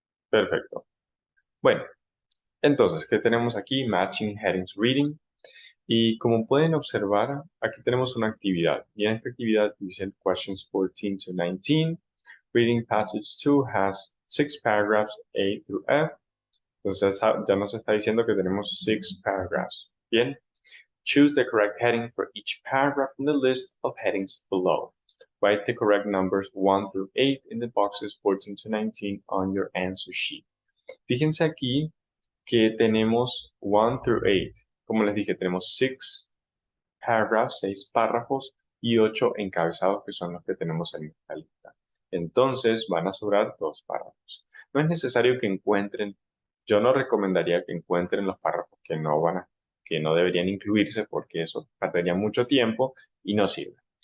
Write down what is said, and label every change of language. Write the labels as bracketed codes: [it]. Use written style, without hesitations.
[es] Perfecto. Bueno, entonces, ¿qué tenemos aquí? [en] Matching Headings Reading. [es] Y como pueden observar, aquí tenemos una actividad. Y en esta actividad dicen [en] questions 14 to 19. Reading passage 2 has 6 paragraphs A through F. [es] Entonces ya nos está diciendo que tenemos 6 paragraphs. Bien. [en] Choose the correct heading for each paragraph from the list of headings below. Write the correct numbers 1 through 8 in the boxes 14 to 19 on your answer sheet. [es] Fíjense aquí que tenemos [en] 1 through 8. [es] Como les dije, tenemos 6 paragraphs, 6 párrafos y 8 encabezados que son los que tenemos en esta lista. Entonces van a sobrar 2 párrafos. No es necesario que encuentren, yo no recomendaría que encuentren los párrafos que no deberían incluirse porque eso perdería mucho tiempo y no sirve.